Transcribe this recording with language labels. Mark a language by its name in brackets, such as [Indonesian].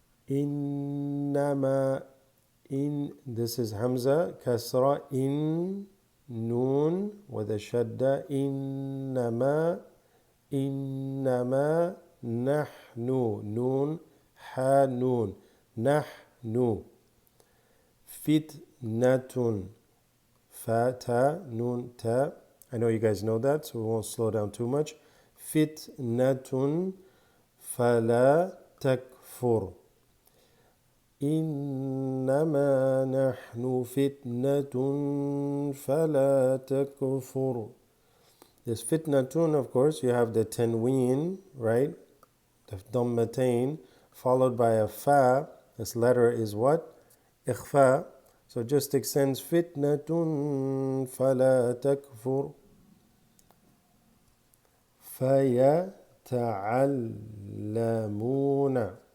[English] إنما this is Hamza kasra in noon with a shadda [Arabic] إنما نحن [English] noon ha noon [Arabic] نحن فتنة فتا [English] noon ta. I know you guys know that, so we won't slow down too much. [Arabic] فتنة فلا تكفر إنما نحن فتنة فلا تكفر. [English] This fitnatun, of course, you have the tanween, right? The dhammatain, followed by a fa. This letter is what? Ikhfa. So it just extends fitnatun [Arabic] فلا تكفر فيتعلمون.